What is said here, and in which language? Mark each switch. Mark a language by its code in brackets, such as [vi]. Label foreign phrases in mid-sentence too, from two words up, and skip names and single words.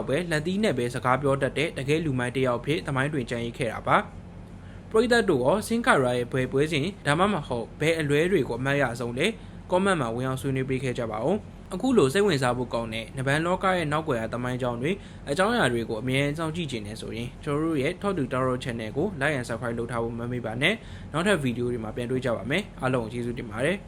[my] ပဲလက်သီးနဲ့ပဲစကားပြောတတ်တဲ့တကယ်လူမိုင်းတစ်ယောက်ဖြစ်သမိုင်းတွင်ကြံရစ်ခဲ့တာပါ။ပရိသတ်တို့ရောဆင်ကာရာရဲ့ပွဲစဉ်ဒါမှမဟုတ်ဘယ်အလွဲတွေကိုအမှတ်ရဆုံးလဲcomment မှာဝင်အောင်ဆွေးနွေးပေးခဲ့ကြပါဦးအခုလိုစိတ်ဝင်စားဖို့ကောင်းတဲ့နဗန်လောကရဲ့နောက်ွယ်ရာသမိုင်းကြောင်းတွေအကြောင်းအရာတွေကိုအမြဲစောင့်ကြည့်နေဆိုရင်ကျွန်တော်တို့ရဲ့ Talk to Tarot Channel ကို [en] like and subscribe [my] လုပ်ထားဖို့မမေ့ပါနဲ့နောက်ထပ်ဗီဒီယိုတွေမှာပြန်တွေ့ကြပါမယ်အားလုံးကျေးဇူးတင်ပါတယ်